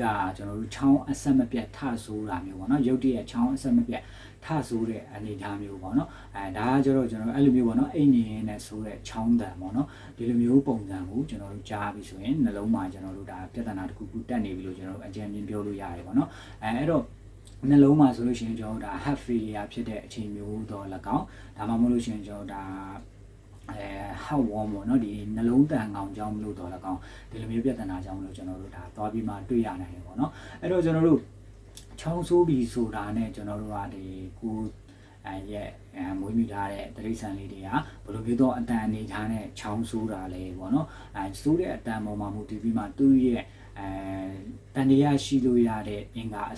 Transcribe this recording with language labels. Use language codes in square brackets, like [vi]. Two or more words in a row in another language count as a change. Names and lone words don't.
[my] ကျွန်တော်တို့ချောင်းအဆက်မပြတ်ထဆိုးတာမျိုးပေါ့နော်ရုပ်တရက်ချောင်းအဆက်မပြတ်ထဆိုးတဲ့အနေအထားမျိုးပေါ့နော်ဒါကကျတော့ကျွန်တော်အဲ့လိုမျိုးပေါ့နော်အိမ်နေနဲ့ဆိုးတဲ့ချောင်းတန်ပေါ့နော်ဒီလိုမျိုးပုံစံကိုကျွန်တော်တို့ကြားပြီးဆိုရင်နှလုံးမှာကျွန်တော်တို့ဒါပြဿနာတစ်ခုခုတက်နေပြီလို့ကျွန်တော်တို့အကြံဉာဏ်ပြောလို့ရတယ်ပေါ့နော်အဲ့တော့နှလုံးမှာဆိုလို့ရှိရင်ကျွန်တော်တို့ဒါ [en] heart failure [my] ဖြစ်တဲ့အချိန်မျိုးတော့၎င်းဒါမှမဟုတ်လို့ရှိရင်ကျွန်တော်ဒါ [en] heart worm [my] ပေါ့နော်ဒီနှလုံးတန်ကောင်ကြောင့်မလို့တော့၎င်းဒီလိုမျိုးပြဿနာကြောင့်မလို့ကျွန်တော်တို့ဒါသွားပြီးမှတွေ့ရနိုင်တယ်ပေါ့နော်အဲ့တော့ကျွန်တော်တို့ချောင်းဆိုးပြီးဆိုတာနဲ့ကျွန်တော်တို့ကဒီကိုရဲ့မွေးမြူထား တဲ့တိရစ္ဆာန်လေးတွေကဘယ်လိုမျိုးတော့အတန်အနေထားနဲ့ချောင်းဆိုးတာလဲပေါ့နော်ဆိုးတဲ့အတန်ပေါ်မှာမူတည်ပြီးမှသူ့ရဲ့တန်တရားရှိလို့ရတဲ့အင်္ဂါအ